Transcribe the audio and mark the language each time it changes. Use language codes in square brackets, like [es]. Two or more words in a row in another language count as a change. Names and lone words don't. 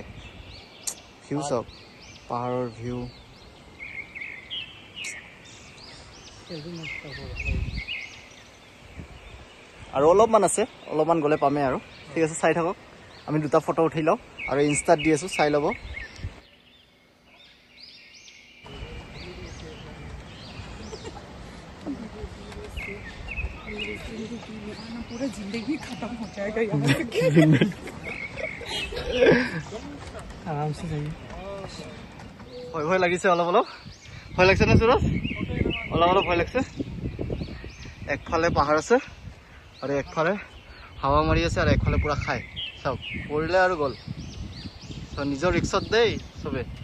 [as] ভিউ চাওক, পাহাৰৰ ভিউ। আৰু অলপমান আছে, অলপমান গ'লে পামেই আৰু। ঠিক আছে, চাই থাকক, আমি 2টা ফটো উঠি লওঁ আৰু ইনষ্টাত দি আছোঁ, চাই ল'ব। [hi] पूरा जिंदगी खत्म हो जाएगा यहाँ आराम से जाइए। [as] ভয় লাগিছে, অলপ ভয় লাগিছে নে সুৰজ? অলপ ভয় লাগিছে। একফালে পাহাৰ আছে আৰু একফালে হাৱা মাৰি আছে, আৰু একফালে পুৰা খাই চাওক, পৰিলে আৰু গ'ল। নিজৰ ৰিক্সত দেই চবে।